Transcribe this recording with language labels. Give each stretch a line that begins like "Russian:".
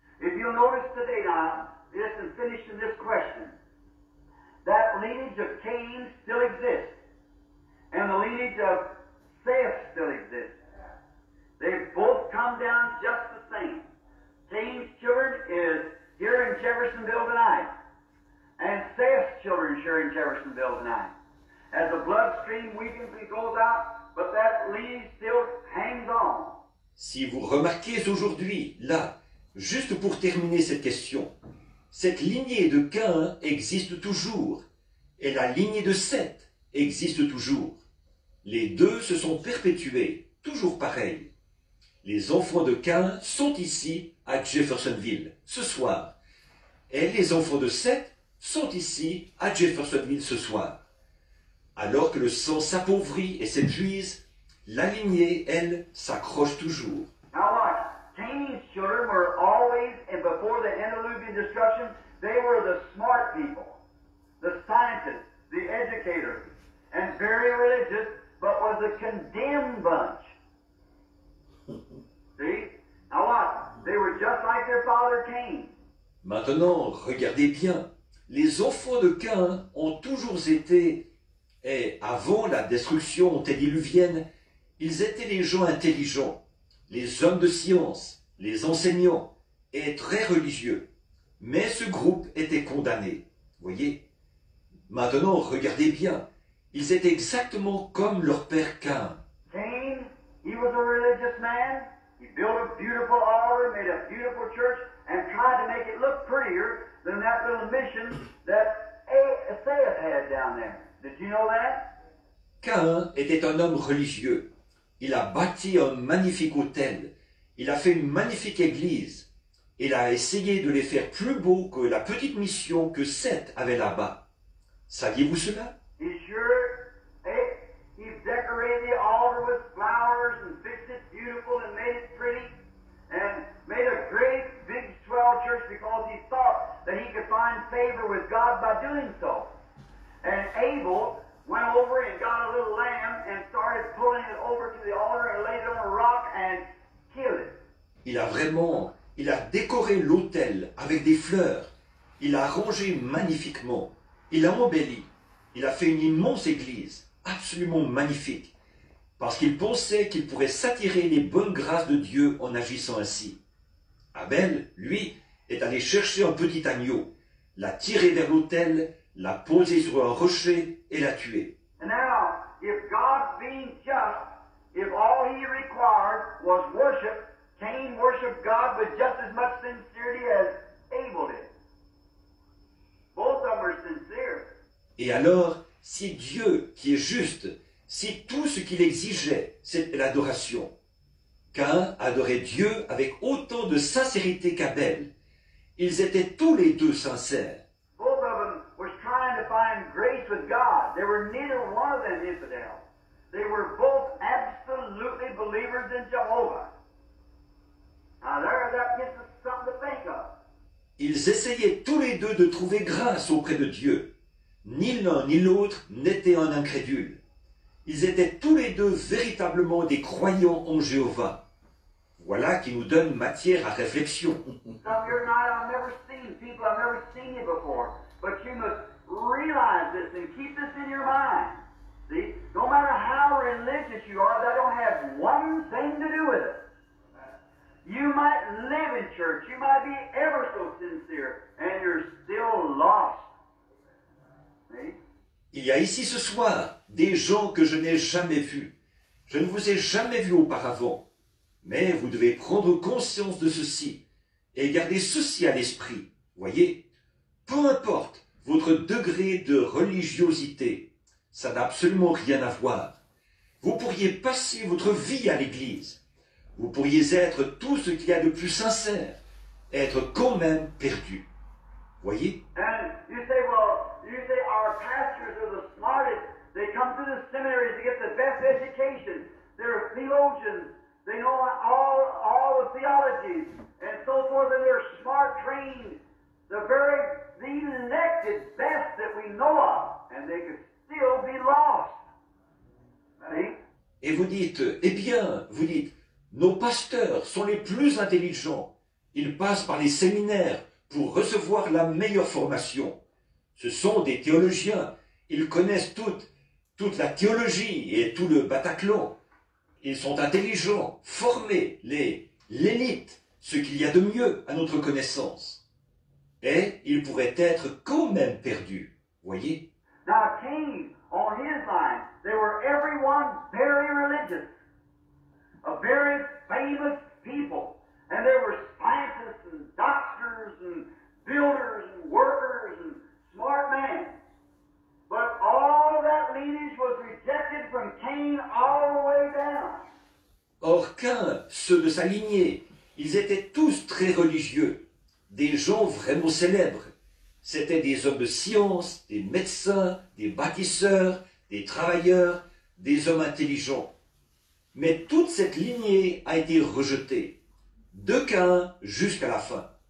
English: If you'll notice today now, just to finish in this question, that lineage of Cain still exists, and the lineage of Seth still exists. They've both come down just the same. Cain's children is here in Jeffersonville tonight, and Seth's children is here in Jeffersonville tonight. As the bloodstream weakens and goes out, but that lineage still hangs on.
French: Si vous remarquez aujourd'hui, là, juste pour terminer cette question, cette lignée de Cain existe toujours, et la lignée de Seth existe toujours. Les deux se sont perpétués, toujours pareils. Les enfants de Cain sont ici, à Jeffersonville, ce soir. Et les enfants de Seth sont ici, à Jeffersonville, ce soir. Alors que le sang s'appauvrit et s'épuise, la lignée, elle, s'accroche toujours.
English: Now watch, Cain's children were always, and before the antediluvian destruction, they were the smart people, the scientists, the educators, and very religious, but was a condemned bunch. See? Now watch, they were just like their father Cain.
French: Maintenant, regardez bien, les enfants de Cain ont toujours été, et avant la destruction antédiluvienne, ils étaient les gens intelligents, les hommes de science, les enseignants, et très religieux. Mais ce groupe était condamné. Voyez? Maintenant, regardez bien, ils étaient exactement comme leur père Cain.
English: Cain, he was a religious man. He built a beautiful altar, made a beautiful church, and tried to make it look prettier than that little mission that Seth had down there. Did you know that?
French: Cain était un homme religieux. Il a bâti un magnifique hôtel. Il a fait une magnifique église. Il a essayé de les faire plus beaux que la petite mission que Seth avait là-bas. Saviez-vous cela?
English: He sure, he decorated the altar with flowers and fixed it beautiful and made it pretty and made a great big swell church because he thought that he could find favor with God by doing so. And Abel went over and got a little lamb and started pulling it over to the altar and laid it on a rock and killed it.
French: Il a décoré l'autel avec des fleurs. Il a arrangé magnifiquement. Il a embelli. Il a fait une immense église, absolument magnifique, parce qu'il pensait qu'il pourrait s'attirer les bonnes grâces de Dieu en agissant ainsi. Abel, lui, est allé chercher un petit agneau, l'a tiré vers l'autel, l'a posé sur un rocher et l'a tué.
English: And now, if God being just, if all he required was worship, Cain worshiped God with just as much sincerity as Abel did. Both of them were sincere.
French: Et alors, si Dieu, qui est juste, si tout ce qu'il exigeait, c'était l'adoration, Caïn adorait Dieu avec autant de sincérité qu'Abel. Ils étaient tous les deux sincères.
English: Both of them was trying to find grace with God. They were neither one of them infidels. They were both absolutely believers in Jehovah. Now that gives us something to think of.
French: Ils essayaient tous les deux de trouver grâce auprès de Dieu. Ni l'un ni l'autre n'était un incrédule. Ils étaient tous les deux véritablement des croyants en Jéhovah. Voilà qui nous donne matière à réflexion.
English: Some here tonight I've never seen people, I've never seen you before, but you must realize this and keep this in your mind. See, no matter how religious you are, that don't have one thing to do with it. You might live in church, you might be ever so sincere, and you're still lost. See?
French: Il y a ici ce soir des gens que je n'ai jamais vus. Je ne vous ai jamais vus auparavant. Mais vous devez prendre conscience de ceci et garder ceci à l'esprit. Voyez, peu importe votre degré de religiosité, ça n'a absolument rien à voir. Vous pourriez passer votre vie à l'église. Vous pourriez être tout ce qu'il y a de plus sincère, être quand même perdu. Voyez?
English: And you say, our pastors are the smartest. They come to the seminaries to get the best education. They're theologians. They know all the theologies and so forth, and they're smart, trained. The elected best that we know of, and they could still be lost. See?
French: Et vous dites, eh bien, vous dites, nos pasteurs sont les plus intelligents. Ils passent par les séminaires pour recevoir la meilleure formation. Ce sont des théologiens. Ils connaissent toute la théologie et tout le Bataclan. Ils sont intelligents, formés, l'élite, ce qu'il y a de mieux à notre connaissance. Et ils pourraient être quand même perdus. Voyez?
English: Now Cain, on his line, they were everyone very religious, a very famous people, and there were scientists and doctors and builders and workers and smart men. But all of that lineage was rejected from Cain all the way down.
French: Or Cain, ceux de sa lignée, ils étaient tous très religieux, des gens vraiment célèbres. C'étaient des hommes de science, des médecins, des bâtisseurs, des travailleurs, des hommes intelligents. Mais toute cette lignée a été rejetée, de Cain jusqu'à la fin.